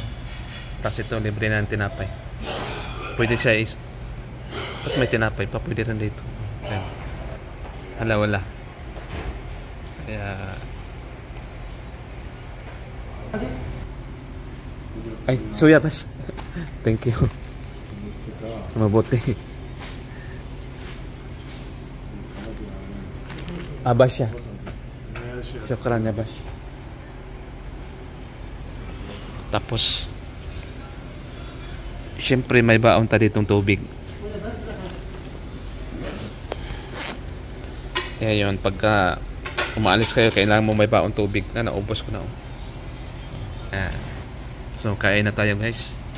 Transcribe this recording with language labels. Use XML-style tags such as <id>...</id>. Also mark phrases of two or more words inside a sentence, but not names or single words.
<tl>Tapos ito libre na ng tinapay. Pwede siya at may tinapay pa, pwede rin dito. Yan. Hala, wala. Kaya ay, suya pas.</tl> <en>Thank you.</en> <tl>Mabuti. Abbas siya.</tl> <ar>شكرا يا عباس.</ar> <tl>Tapos siyempre may baon ta ditong tubig. Kaya yun, pagka umaalis kayo, kailangan mo may baon tubig. Naubos ko na. So,</tl> <en>kain na tayo, guys.</en>